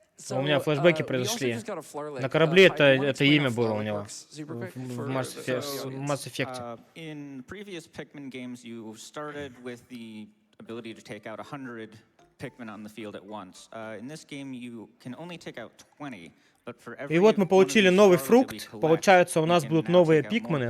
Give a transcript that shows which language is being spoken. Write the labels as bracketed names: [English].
[Russian] У меня флешбеки произошли. На корабле это имя было у него. В Mass Effect. [English] In previous Pikmin games, you started with the ability to take out 100 Pikmin on the field at once. In this game, you can only take out 20. [Russian] И вот мы получили новый фрукт. Получается, у нас будут новые пикмены.